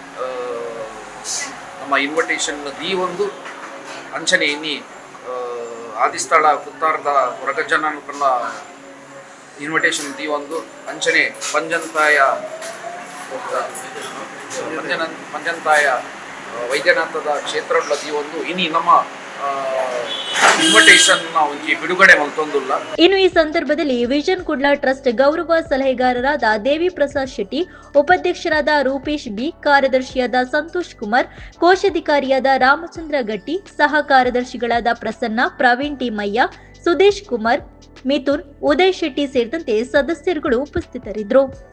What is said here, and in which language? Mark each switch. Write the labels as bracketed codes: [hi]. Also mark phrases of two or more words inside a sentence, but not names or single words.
[tcy] ನಮ್ಮ ಇನ್ವಿಟೇಷನ್ ದೀವೊಂದು ಅಂಚನೆ ಇನ್ನಿ ಆದಿಸ್ಥಳ ಕುತ್ತಾರದ ಹೊರಗಜ್ಜನಕಲ್ಲ ಇನ್ವಿಟೇಷನ್ ದೀವೊಂದು ಅಂಚನೆ ಪಂಜಂತಾಯ ವೈದ್ಯನಾಥದ ಕ್ಷೇತ್ರಗಳ ದೀವೊಂದು ಇನಿ ನಮ್ಮ ಇನ್ವಿಟೇಷನ್ ಒಂಜಿ ಬಿಡುಗಡೆ ಮಲ್ತೊಂದುಲ್ಲ. [kn] ಇನ್ನು ಈ ಸಂದರ್ಭದಲ್ಲಿ ವಿಷನ್ ಕುಡ್ಲ ಟ್ರಸ್ಟ್ ಗೌರವ ಸಲಹೆಗಾರರಾದ ದೇವಿ ಪ್ರಸಾದ್ ಶೆಟ್ಟಿ, ಉಪಾಧ್ಯಕ್ಷರಾದ ರೂಪೇಶ್ ಬಿ, ಕಾರ್ಯದರ್ಶಿಯಾದ ಸಂತೋಷ್ ಕುಮಾರ್, ಕೋಶಾಧಿಕಾರಿಯಾದ ರಾಮಚಂದ್ರ ಗಟ್ಟಿ, ಸಹ ಕಾರ್ಯದರ್ಶಿಗಳಾದ ಪ್ರಸನ್ನ, ಪ್ರವೀಣ್ ಟಿ ಮಯ್ಯ, ಸುದೇಶ್ ಕುಮಾರ್, ಮಿಥುನ್, ಉದಯ್ ಶೆಟ್ಟಿ ಸೇರಿದಂತೆ ಸದಸ್ಯರುಗಳು ಉಪಸ್ಥಿತರಿದ್ದರು.